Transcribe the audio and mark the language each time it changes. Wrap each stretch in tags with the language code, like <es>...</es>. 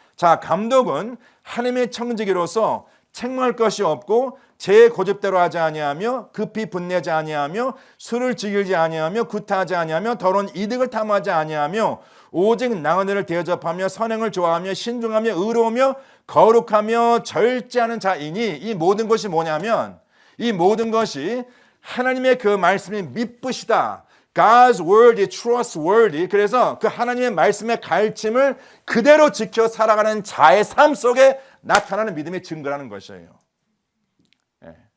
<ko>자, 감독은 하나님의 청지기로서 책망할 것이 없고 제 고집대로 하지 아니하며 급히 분내지 아니하며 술을 즐기지 아니하며 구타하지 아니하며 더러운 이득을 탐하지 아니하며 오직 나그네를 대접하며 선행을 좋아하며 신중하며 의로우며 거룩하며 절제하는 자이니, 이 모든 것이 뭐냐면, 이 모든 것이 하나님의 그 말씀이 믿으시다.</ko> <en>God's word is trustworthy.</en> <ko>그래서 그 하나님의 말씀의 가르침을 그대로 지켜 살아가는 자의 삶 속에 나타나는 믿음의 증거라는 것이에요. 예.</ko>